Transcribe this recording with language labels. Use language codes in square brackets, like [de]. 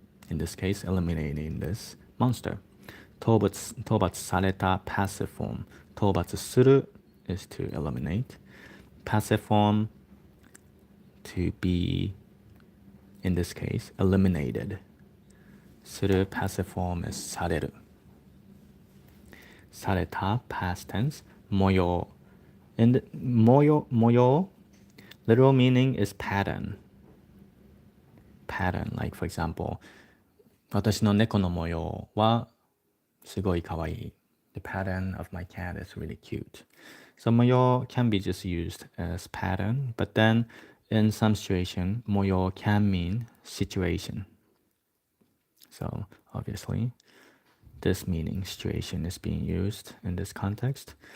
[en] In this case, eliminating this monster. 討伐された passive form. 討伐する is to eliminate. Passive form to be, in this case, eliminated. する passive form is される。 された past tense. [ja] 模様。 [en] And 模様 literal meaning is pattern. Pattern, like for example, [ja] 私の猫の模様はすごいかわいい。 [en] The pattern of my cat is really cute. So 模様 can be just used as pattern, but then in some situation, 模様 can mean situation. So obviously, this meaning situation is being used in this context.